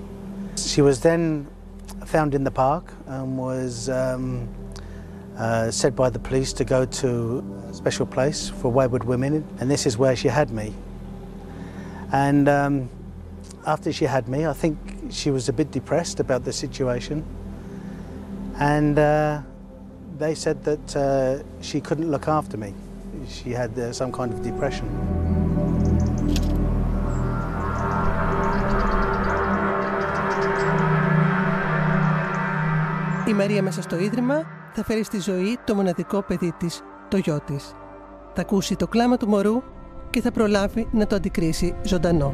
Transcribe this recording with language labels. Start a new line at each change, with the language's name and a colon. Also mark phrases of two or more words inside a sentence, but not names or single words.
English: She was then found in the park and was said by the police to go to a special place for wayward women, and this is where she had me. And after she had me, I think she was a bit depressed about the situation, and they said that she couldn't look after me. She had some kind of depression.
Greek: Η Μαρία μέσα στο ίδρυμα θα φέρει στη ζωή το μοναδικό παιδί της, το γιο της. Θα ακούσει το κλάμα του μωρού και θα προλάβει να το αντικρίσει ζωντανό.